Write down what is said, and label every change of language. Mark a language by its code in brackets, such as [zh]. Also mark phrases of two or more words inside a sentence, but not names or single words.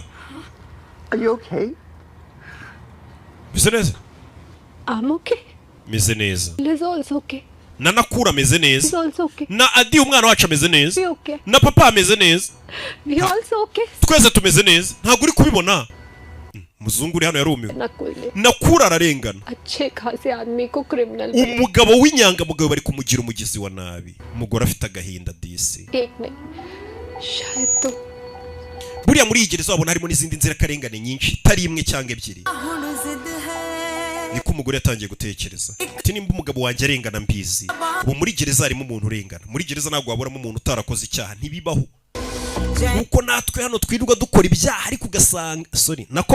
[en] are you okay? [rw] Meze neza? [en] I'm okay. [rw] Meze neza. [en] Liz also okay. [rw] Na Nakura ameze [en] He's [rw] neza. [en] also okay. [rw] Na Adi umwana wacu ameze neza. [en] We okay. [rw] Na papa ameze neza. [en] We also okay. [rw] Twese tumeze neza. Ntabwo uri kubibona. Muzungu uri hano yarumiwe. Nakura ararengana. [hi] अच्छे खासे आदमी को क्रिमिनल [rw] umugabo w'inyangamugayo bari kumugira umugizi wa nabi. Umugore afite agahinda disi. [hi] एक नहीं शायद तो [rw] buriya muri iyi gereza wabona harimo n'izindi nzira karengane nyinshi itari imwe cyangwa ebyiri. Niko umugore yatangiye gutekereza ati nimba umugabo wanjye arengana mbizi ubu muri gereza harimo umuntu urengana muri gereza ntabwo waburamo umuntu utarakoze icyaha ntibibaho nuko natwe hano twirirwa dukora ibyaha ariko ugasanga nako